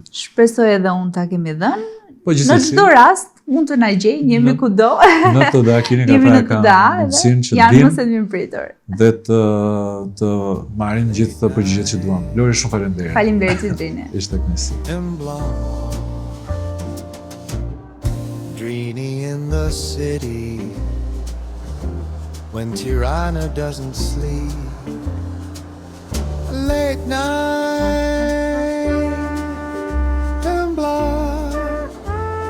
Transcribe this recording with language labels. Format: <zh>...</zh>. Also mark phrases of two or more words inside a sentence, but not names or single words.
<sq>Shpresoj edhe unë ta kemi dhënë. Po në çdo rast mund të na gjejnë, jemi kudo. Në të da klinika pra ka mundësinë që të vinë. Janë pritur. Dhe të marrin gjithë të përgjigjet që duam. Lori, shumë faleminderit. Faleminderit që gjeni. Ishte kënaqësi.</sq> <en>Dreamy in the city when Tirana doesn't sleep. Late night and blind.</en>